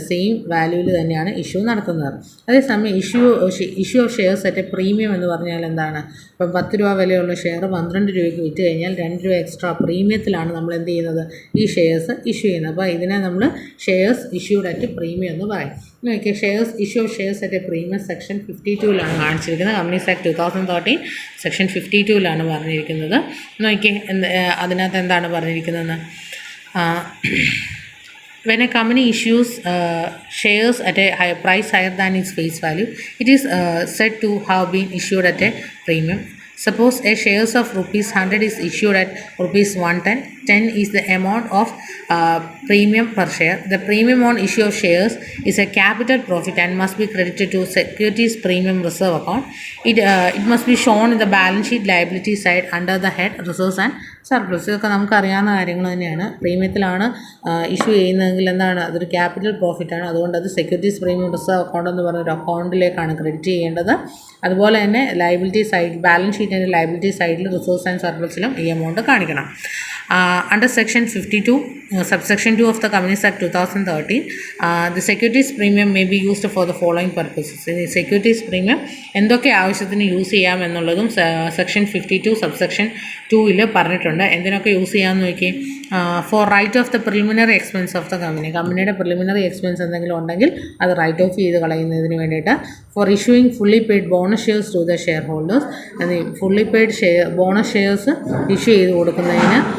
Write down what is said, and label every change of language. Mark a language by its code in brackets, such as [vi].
[ml] Same വാല്യൂവിൽ തന്നെയാണ് issue നടത്തുന്നത്. അതേസമയം issue of shares at premium എന്ന് പറഞ്ഞാൽ എന്താണ്, ഇപ്പം 10 രൂപ വിലയുള്ള ഷെയർ 12 രൂപയ്ക്ക് വിറ്റ് കഴിഞ്ഞാൽ 2 രൂപ എക്സ്ട്രാ പ്രീമിയത്തിലാണ് നമ്മൾ എന്ത് ചെയ്യുന്നത്, ഈ ഷെയർസ് ഇഷ്യൂ ചെയ്യുന്നത്. അപ്പോൾ ഇതിനെ നമ്മൾ ഷെയർസ് ഇഷ്യൂഡ് അറ്റ് പ്രീമിയം എന്ന് പറയും. നോക്കിയാൽ shares issue of shares at premium section 52 കാണിച്ചിരിക്കുന്നത്. കമ്പനീസ് ആക്ട് 2013 സെക്ഷൻ 52 പറഞ്ഞിരിക്കുന്നത്. നോക്കിയേ അതിനകത്ത് എന്താണ് പറഞ്ഞിരിക്കുന്നതെന്ന്. [en] When a company issues shares at a higher price higher than its face value, it is said to have been issued at a premium. Suppose a shares of ₹100 is issued at ₹110. 10 is the amount of premium per share. The premium on issue of shares is a capital profit and must be credited to securities premium reserve account. It must be shown in the balance sheet liability side under the head reserves and surplus. [ml] ഇതൊക്കെ നമുക്കറിയാവുന്ന കാര്യങ്ങൾ തന്നെയാണ്. പ്രീമിയത്തിലാണ് issue ചെയ്യുന്നതെങ്കിൽ എന്താണ്, അതൊരു capital പ്രോഫിറ്റാണ്. അതുകൊണ്ട് അത് securities premium reserve account എന്ന് പറഞ്ഞൊരു അക്കൗണ്ടിലേക്കാണ് ക്രെഡിറ്റ് ചെയ്യേണ്ടത്. അതുപോലെ തന്നെ ലയബിലിറ്റി സൈഡ്, ബാലൻസ് ഷീറ്റിൻ്റെ ലയബിലിറ്റി സൈഡിൽ റിസർവ്സ് ആൻഡ് സർപ്ലസിലും ഈ എമൗണ്ട് കാണിക്കണം. [en] Under Section 52, Subsection 2 of the Companies Act 2013, the securities premium may be used for the following purposes. [ml] Securities premium എന്തൊക്കെ ആവശ്യത്തിന് യൂസ് ചെയ്യാം എന്നുള്ളതും സെക്ഷൻ 52 സബ്സെക്ഷൻ 2 പറഞ്ഞിട്ടുണ്ട്. എന്തിനൊക്കെ യൂസ് ചെയ്യാമെന്ന് നോക്കി. [en] for write off the preliminary expense of the company, [ml] കമ്പനിയുടെ preliminary expense എന്തെങ്കിലും ഉണ്ടെങ്കിൽ അത് റൈറ്റ് ഓഫ് ചെയ്ത് കളയുന്നതിന് വേണ്ടിയിട്ട്. [en] for issuing fully paid bonus shares to the shareholders, [ml] fully paid bonus shares issue ചെയ്ത് കൊടുക്കുന്നതിന്.